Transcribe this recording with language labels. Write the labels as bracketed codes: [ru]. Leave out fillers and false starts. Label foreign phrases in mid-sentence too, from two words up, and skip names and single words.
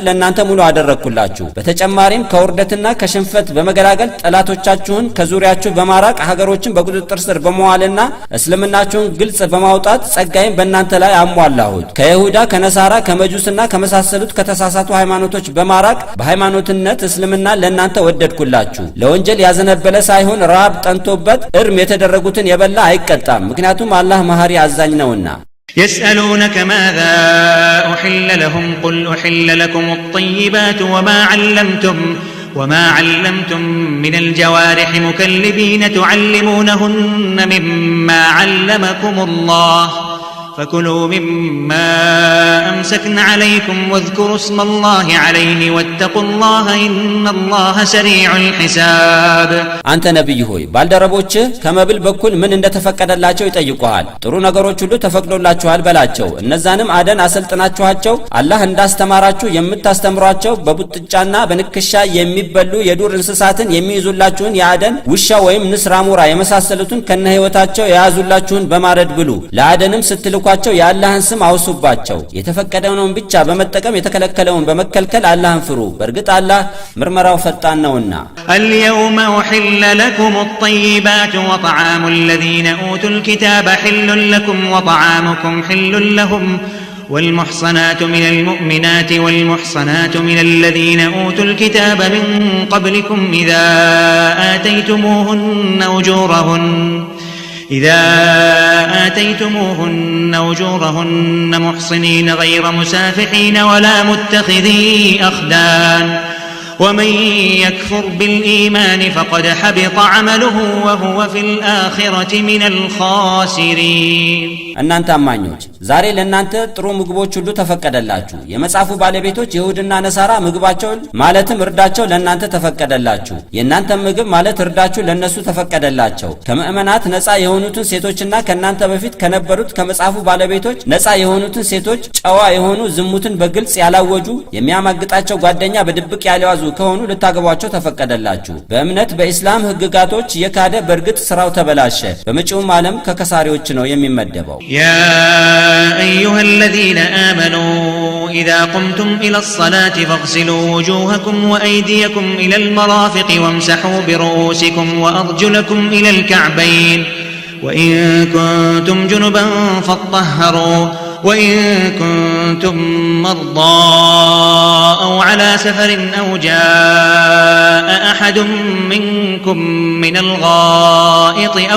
[am] ለእናንተ ሙሉ አደረኩላችሁ። በተጨማሪም ከውርደትና ከሽንፈት በመገላገል ጠላቶቻችሁን ከዙሪያችሁ በማራቅ ሀገሮችን በቁጥጥር ስር በመዋልና እስልምናችሁን ግልጽ በማውጣት ጸጋዬን በእናንተ ላይ አሟላሁት። ከይሁዳ፣ ከነሳራ፣ ከመጁስና ከመሳሰሉት ከተሳሳቱ ሃይማኖቶች በማራቅ በሃይማኖትነት እስልምና ለእናንተ ወደድኩላችሁ። ለወንጀል ያዘነበለ ሳይሆን ረሃብ ጠንቶበት እርም የተደረጉትን የበላ አይቀጣም፣ ምክንያቱም አላህ መሐሪ አዛኝ ነውና። [ar] يسألونك ماذا أحل لهم قل أحل لكم الطيبات وما علمتم من الجوارح مكلبين تعلمونهن مما علمكم الله فكلوا مما أمسكن عليكم واذكروا اسم الله عليه واتقوا الله إن الله سريع الحساب أنت نبي هوي بالدربوچ [am] ከመብል በኩል ምን እንደተፈቀደላቸው ይጠይቁሃል ጥሩ ነገሮች ሁሉ ተፈቅዶላችኋል በላቸው እነዛንም አደን አሰልጥናችኋቸው አላህ እንዳስተማራችሁ የምታስተምሯቸው በቡጥጫና በንክሻ የሚበሉ የዱር እንስሳትን የሚይዙላችሁን የአደን ውሻ ወይም ንስር አሞራ የመሳሰሉትን ከነ ህይወታቸው የያዙላችሁን በማረድ ብሉ ለአደንም ስትልኳቸው የአላህን ስም አውሱባቸው የተፈቀደውን ብቻ በመጠቀም የተከለከለውን በመከልከል አላህን ፍሩ በእርግጥ አላህ ምርመራው ፈጣን ነውና [ar] اليوم أحل لكم الطيبات وطعام الذين أوتوا الكتاب حل لكم وطعامكم حل لهم والمحصنات من المؤمنات والمحصنات من الذين أوتوا الكتاب من قبلكم إذا آتيتموهن أجورهن محصنين غير مسافحين ولا متخذي أخدان ومن يكفر بالإيمان فقد حبط عمله وهو في الآخرة من الخاسرين [am] እናንተ አማኞች ዛሬ ለእናንተ ጥሩ ምግቦች ሁሉ ተፈቀደላችሁ የመጻፉ ባለቤቶች ይሁድና ነሳራ ምግባቸው ማለትም እርዳቸው ለእናንተ ተፈቀደላችሁ የእናንተ ምግብ ማለት እርዳችሁ ለነሱ ተፈቀደላቸው ከመእመናት ነፃ የሆኑትን ሴቶችና ከናንተ በፊት ከነበሩት ከመጻፉ ባለቤቶች ነፃ የሆኑትን ሴቶች ጨዋ የሆኑ ዝሙትን በግልጽ ያላወጁ የሚያማግጣቸው ጓደኛ በድብቅ ያለዋዙ ከሆኑ ልታገቧቸው ተፈቀደላችሁ በእምነት በእስላም ህግጋቶች የካደ በርግጥ ስራው ተበላሸ በመጪውም ዓለም ከከሳሪዎች ነው የሚመደበው [ar] يا أيها الذين آمنوا إذا قمتم إلى الصلاة فاغسلوا وجوهكم وأيديكم إلى المرافق وامسحوا برؤوسكم وأرجلكم إلى الكعبين وإن كنتم جنبا فاطهروا وإن كنتم مرضى أو على سفر أو جاء أحد منكم من الغائط